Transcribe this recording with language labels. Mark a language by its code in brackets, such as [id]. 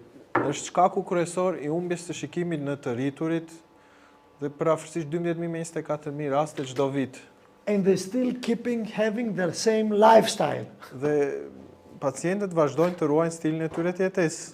[sq] Është shkaku kryesor I humbjes së shikimit në të rriturit dhe përafërsisht 12,000 me 24,000 raste çdo vit. [en] And they still keeping having their same lifestyle. [sq] Dhe pacientët vazhdojnë të ruajnë stilin e tyre të jetesë.